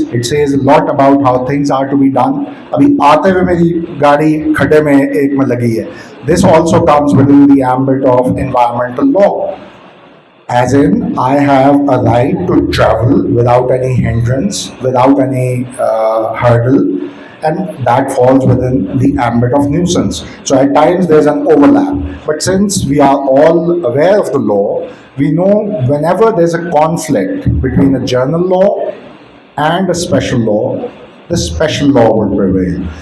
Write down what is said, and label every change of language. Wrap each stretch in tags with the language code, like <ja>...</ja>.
<en>It says a lot about how things are to be done.</en> <hi>अभी आते हुए मेरी गाड़ी खड्डे में एक में लगी है.</hi> <en>This also comes within the ambit of environmental law. As in, I have a right to travel without any hindrance, without any hurdle, and that falls within the ambit of nuisance. So at times there's an overlap. But since we are all aware of the law, we know whenever there's a conflict between a general law and a special law, the special law will prevail.</en>